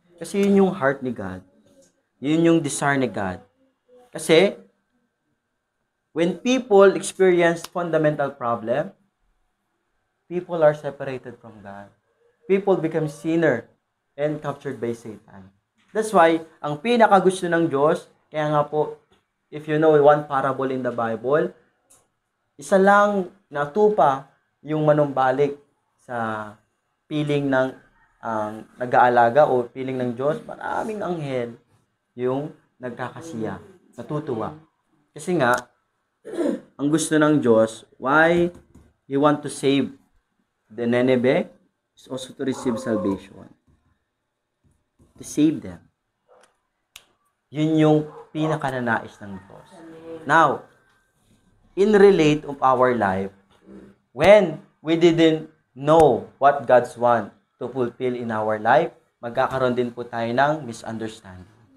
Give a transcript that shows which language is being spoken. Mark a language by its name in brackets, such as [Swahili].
[Filipino] Kasi yun yung heart ni God. Yun yung desire ni God. [English] Kasi, when people experience fundamental problem, people are separated from God. People become sinner and captured by Satan. That's why, [Filipino] ang pinakagusto ng Diyos, kaya nga po, [English] if you know one parable in the Bible, [Filipino] isa lang na tupa yung manumbalik sa piling ng nag-aalaga o piling ng Diyos, maraming anghel yung nagkakasiya, natutuwa. Kasi nga, ang gusto ng Diyos, [English] why He want to save the Nineveh is also to receive salvation. To save them. [Filipino] Yun yung pinakananais ng Diyos. [English] Now, in relate of our life, when we didn't know what God's want to fulfill in our life, [Filipino] magkakaroon din po tayo ng misunderstanding.